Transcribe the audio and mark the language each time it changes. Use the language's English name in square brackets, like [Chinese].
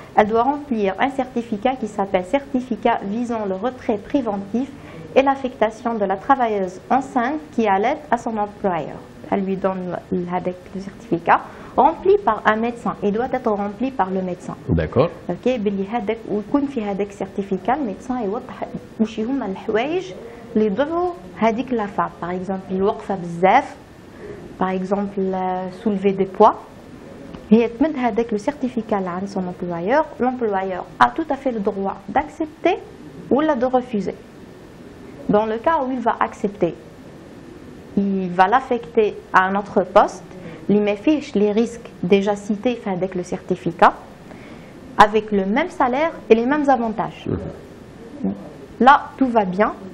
[French] Elle doit remplir un certificat qui s'appelle certificat visant le retrait préventif et l'affectation de la travailleuse enceinte qui allait à son employeur. Elle lui donne le certificat rempli par un médecin. Il doit être rempli par le médecin. D'accord. Ok. [Arabic] ويكون في هذاك certificat الميدسان يوضح واش هما الحوايج اللي يضروا هذيك لا فام. [French] Par exemple [Arabic] الوقفة بزاف. [French] Par exemple soulever des poids. [Arabic] هي تمد هذاك لو سيرتيفيكا اللي عند سون امبلويور [French] l'employeur a tout à fait le droit d'accepter ou de refuser. Dans le cas où il va accepter, il va l'affecter à un autre poste, il met fiche les risques déjà cités avec le certificat, avec le même salaire et les mêmes avantages. Là, tout va bien.